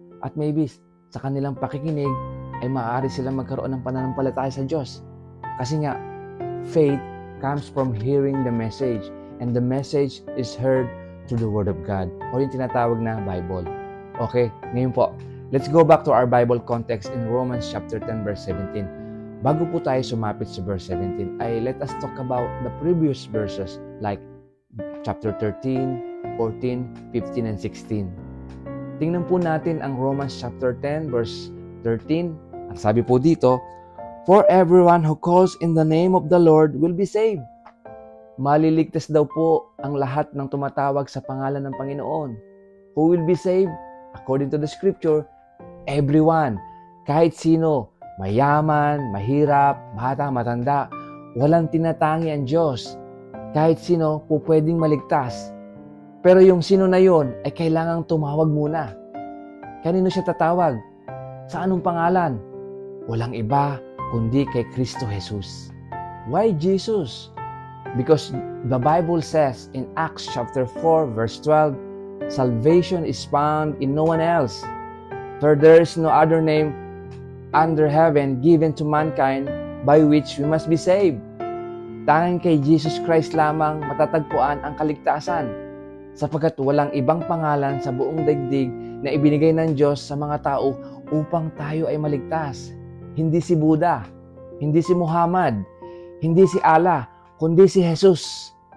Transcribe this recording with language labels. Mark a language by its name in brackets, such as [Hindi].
[Filipino] At maybe, sa kanilang pakikinig, ay maaari silang magkaroon ng pananampalataya sa Diyos. Kasi nga, [English] faith comes from hearing the message, and the message is heard through the Word of God, [Filipino] o yung tinatawag na [English] Bible. Okay, [Filipino] ngayon po, [English] let's go back to our Bible context in Romans chapter 10 verse 17. [Filipino] Bago po tayo sumapit sa verse 17, ay [English] let us talk about the previous verses like chapter 13, 14, 15, and 16. [Filipino] Tingnan po natin ang Romans chapter 10 verse 13. Ang sabi po dito, [English] for everyone who calls in the name of the Lord will be saved. [Filipino] Maliligtas daw po ang lahat ng tumatawag sa pangalan ng Panginoon. [English] Who will be saved? According to the scripture, everyone. [Filipino] Kahit sino, mayaman, mahirap, bata, matanda, walang tinatangi ang Diyos. Kahit sino po pwedeng maligtas. Pero yung sino na yon ay kailangang tumawag muna. Kanino siya tatawag? Sa anong pangalan? Walang iba kundi kay Kristo Jesus. [English] Why Jesus? Because the Bible says in Acts chapter 4 verse 12, salvation is found in no one else. For there is no other name under heaven given to mankind by which we must be saved. [Filipino] Tanging kay Jesus Christ lamang matatagpuan ang kaligtasan, sapagkat walang ibang pangalan sa buong daigdig na ibinigay ng Diyos sa mga tao upang tayo ay maligtas. Hindi si Buddha, hindi si Muhammad, hindi si Allah, kundi si Jesus.